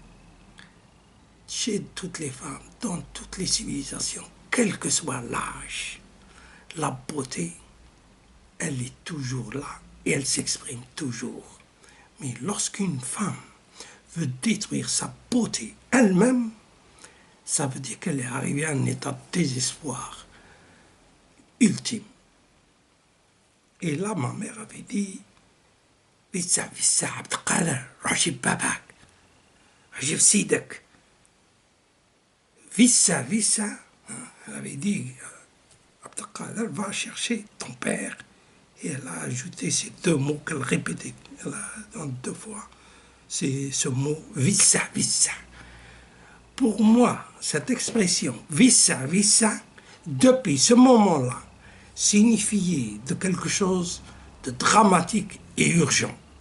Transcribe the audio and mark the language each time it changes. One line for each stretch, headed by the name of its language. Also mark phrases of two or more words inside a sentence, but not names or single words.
French: Chez toutes les femmes, dans toutes les civilisations, quel que soit l'âge, la beauté, elle est toujours là et elle s'exprime toujours. Mais lorsqu'une femme veut détruire sa beauté elle-même, ça veut dire qu'elle est arrivée à un état de désespoir ultime. Et là, ma mère avait dit, Vissa, Vissa, Abdelkader, Rajib Babak, Rajib Sidak. Vissa, Vissa, elle avait dit, Abdelkader va chercher ton père. Et elle a ajouté ces deux mots qu'elle répétait deux fois. C'est ce mot Vissa, Vissa. Pour moi, cette expression Vissa, Vissa, depuis ce moment-là, signifiait de quelque chose de dramatique et urgent.